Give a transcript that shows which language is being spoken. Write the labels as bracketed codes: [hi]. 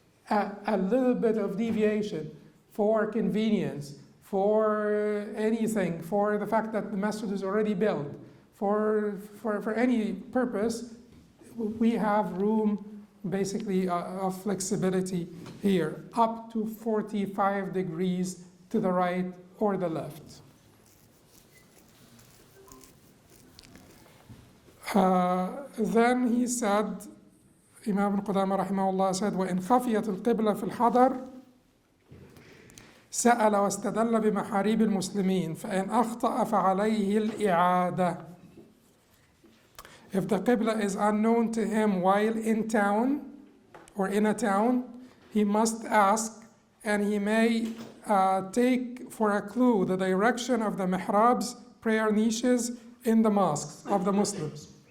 [en] A little bit of deviation for convenience, for anything, for the fact that the masjid is already built, for any purpose, we have room basically of flexibility here, up to 45 degrees to the right or the left. Then he said, Imam Qudamah rahimahullah said, [ar] وَإِنْ خَفِيَتِ الْقِبْلَةِ فِي الْحَضَرِ سأل واستدل بمحاريب المسلمين فإن أخطأ فعليه الإعادة. [en] If the Qibla is unknown to him while in town or in a town, he must ask, and he may take for a clue the direction of the mihrabs, prayer niches in the mosques of the Muslims.